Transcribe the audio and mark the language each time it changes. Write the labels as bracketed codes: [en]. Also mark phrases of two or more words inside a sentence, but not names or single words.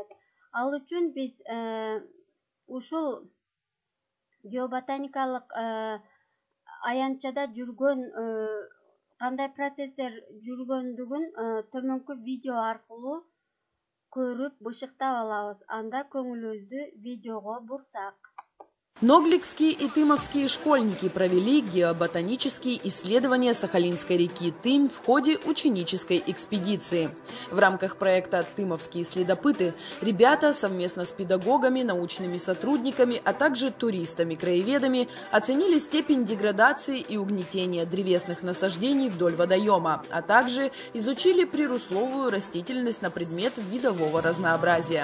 [ky] Ал үчүн биз ушул геоботаникалык аянтчада жүргөн кандай процесстер жүргөндүгүн төмөнкү видео аркылуу көрүп, бышыктап алабыз. Анда көңүлүбүздү видеого бурсак. [ru] Ногликские и тымовские школьники провели геоботанические исследования Сахалинской реки Тымь в ходе ученической экспедиции. В рамках проекта «Тымовские следопыты» ребята совместно с педагогами, научными сотрудниками, а также туристами-краеведами оценили степень деградации и угнетения древесных насаждений вдоль водоема, а также изучили прирусловую растительность на предмет видового разнообразия.